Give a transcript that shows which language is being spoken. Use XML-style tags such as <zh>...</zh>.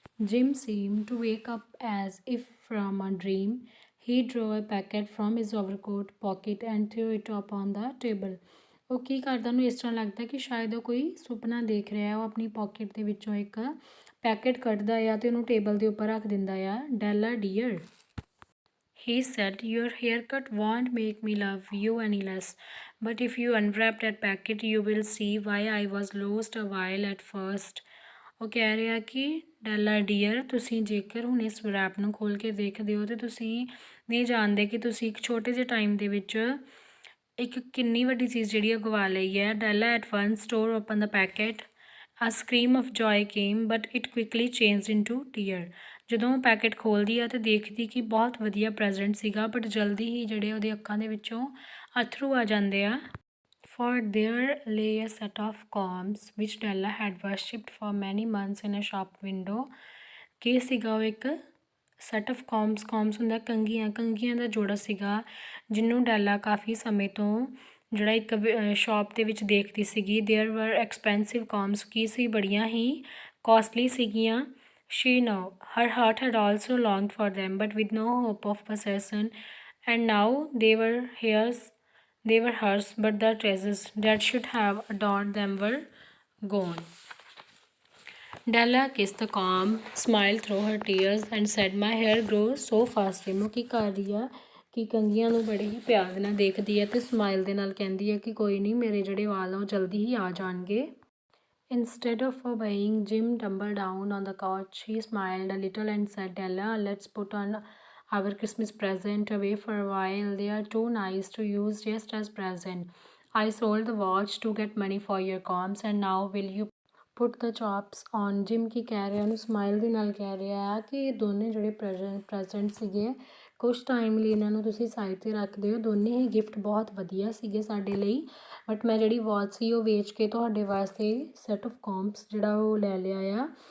<en>Jim seemed to wake up as if from a dream. He drew a packet from his overcoat pocket and threw it upon the table.</en> <pa>ਉਹ ਕੀ ਕਰਦਾ, ਉਹਨੂੰ ਇਸ ਤਰ੍ਹਾਂ ਲੱਗਦਾ ਕਿ ਸ਼ਾਇਦ ਉਹ ਕੋਈ ਸੁਪਨਾ ਦੇਖ ਰਿਹਾ. ਉਹ ਆਪਣੀ ਪਾਕਟ ਦੇ ਵਿੱਚੋਂ ਇੱਕ ਪੈਕਟ ਕੱਢਦਾ ਆ ਅਤੇ ਉਹਨੂੰ ਟੇਬਲ ਦੇ ਉੱਪਰ ਰੱਖ ਦਿੰਦਾ ਆ.</pa> <en>Della dear, he said, your haircut won't make me love you any less. But if you unwrap that packet, you will see why I was lost a while at first.</en> <pa>ਉਹ ਕਹਿ ਰਿਹਾ ਕਿ ਡੈਲਾ ਡੀਅਰ, ਤੁਸੀਂ ਜੇਕਰ ਹੁਣ ਇਸ ਰੈਪ ਨੂੰ ਖੋਲ੍ਹ ਕੇ ਦੇਖਦੇ ਹੋ ਤਾਂ ਤੁਸੀਂ ਨਹੀਂ ਜਾਣਦੇ ਕਿ ਤੁਸੀਂ ਇੱਕ ਛੋਟੇ ਜਿਹੇ ਟਾਈਮ ਦੇ ਵਿੱਚ ਇੱਕ ਕਿੰਨੀ ਵੱਡੀ ਚੀਜ਼ ਜਿਹੜੀ ਉਹ ਗਵਾ ਲਈ ਹੈ.</pa> <en>Della at once tore open the packet. A scream of joy came but it quickly changed into tear.</en> <pa>ਜਦੋਂ ਉਹ ਪੈਕਟ ਖੋਲ੍ਹਦੀ ਆ ਅਤੇ ਦੇਖਦੀ ਕਿ ਬਹੁਤ ਵਧੀਆ ਪ੍ਰੈਜ਼ੈਂਟ ਸੀਗਾ ਬਟ ਜਲਦੀ ਹੀ ਜਿਹੜੇ ਉਹਦੇ ਅੱਖਾਂ ਦੇ ਵਿੱਚੋਂ ਅੱਥਰੂ ਆ ਜਾਂਦੇ ਆ.</pa> <en>For there lay a set of combs which Della had worshipped for many months in a shop window.</en> <pa>ਕੀ ਸੀਗਾ ਉਹ ਇੱਕ ਸੈਟ ਆਫ ਕੌਮਸ ਹੁੰਦਾ ਕੰਘੀਆਂ ਦਾ ਜੋੜਾ ਸੀਗਾ ਜਿਹਨੂੰ ਡੈਲਾ ਕਾਫੀ ਸਮੇਂ ਤੋਂ ਜਿਹੜਾ ਇੱਕ ਸ਼ਾਪ ਦੇ ਵਿੱਚ ਦੇਖਦੀ ਸੀਗੀ.</pa> <en>There were expensive combs.</en> <pa>ਕੀ ਸੀ, ਬੜੀਆਂ ਹੀ ਕੋਸਟਲੀ ਸੀਗੀਆਂ.</pa> <en>She know her heart had also longed for them but with no hope of possession, and now they were hers, but the treasures that should have adorned them were gone. Della kissed the comb, smiled through her tears and said, my hair grows so fast.</en> <pa>ਉਹ ਕੀ ਕਰ ਰਹੀ ਆ ਕਿ ਕੰਘੀਆਂ ਨੂੰ ਬੜੇ ਹੀ ਪਿਆਰ ਦੇ ਨਾਲ ਦੇਖਦੀ ਹੈ ਅਤੇ ਸਮਾਈਲ ਦੇ ਨਾਲ ਕਹਿੰਦੀ ਹੈ ਕਿ ਕੋਈ ਨਹੀਂ, ਮੇਰੇ ਜਿਹੜੇ ਵਾਲ ਆ ਉਹ ਜਲਦੀ ਹੀ ਆ ਜਾਣਗੇ.</pa> <en>Instead of obeying, Jim tumbled down on the couch. He smiled a little and said, Della, let's put on our Christmas present away for a while. They are too nice to use just as present. I sold the watch to get money for your combs, and now will you put the chops on?</en> <pa>Jim ਕੀ ਕਹਿ ਰਿਹਾ, ਉਹਨੂੰ smile ਦੇ ਨਾਲ ਕਹਿ ਰਿਹਾ ਆ ਕਿ ਇਹ ਦੋਨੇ ਜਿਹੜੇ ਪ੍ਰੈਜ਼ੈਂਟ ਸੀਗੇ ਕੁਛ ਟਾਈਮ ਲਈ ਇਹਨਾਂ ਨੂੰ ਤੁਸੀਂ ਸਾਈਡ 'ਤੇ ਰੱਖ ਦਿਓ. ਦੋਨੇ ਹੀ ਗਿਫਟ ਬਹੁਤ ਵਧੀਆ ਸੀਗੇ ਸਾਡੇ ਲਈ, ਬਟ ਮੈਂ ਜਿਹੜੀ ਵਾਚ ਸੀ ਉਹ ਵੇਚ ਕੇ ਤੁਹਾਡੇ ਵਾਸਤੇ ਸੈਟ ਆਫ ਕੌਮਸ ਜਿਹੜਾ ਉਹ ਲੈ ਲਿਆ ਆ.</pa>